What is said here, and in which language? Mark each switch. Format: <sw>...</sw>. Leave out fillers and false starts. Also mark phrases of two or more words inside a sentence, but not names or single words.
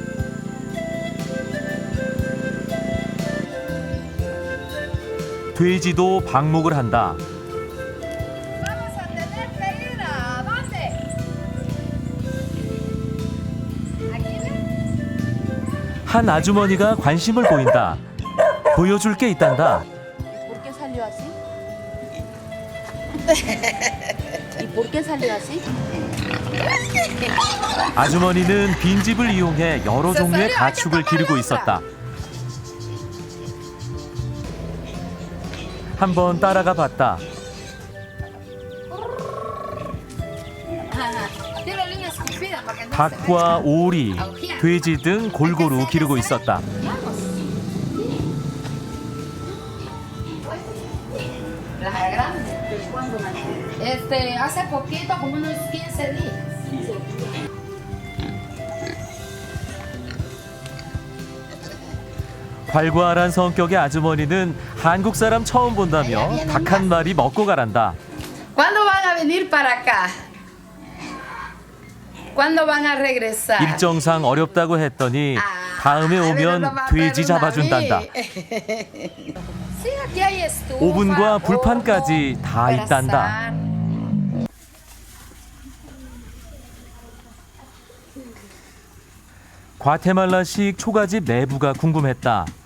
<ko>돼지도 방목을 한다. 한 아주머니가 관심을 보인다. 보여줄 게 있단다.</ko> <es>¿Por qué salió así? ¿Y por qué salió así?</es> <ko>아주머니는 빈집을 이용해 여러 종류의 가축을 기르고 있었다. 한번 따라가 봤다. 닭과 오리, 돼지 등 골고루 기르고 있었다.</ko> <es>Hace poquito, como unos 15 días.</es> <ko>괄괄한 성격의 아주머니는 한국 사람 처음 본다며 닭 한 마리 먹고 가란다.</ko> <es>¿Cuándo van a venir para acá? ¿Cuándo van a regresar?</es> <ko>일정상 어렵다고 했더니 다음에 오면 돼지 잡아준단다. 오븐과 불판까지 다 있단다. 과테말라식 초가집 내부가 궁금했다.</ko>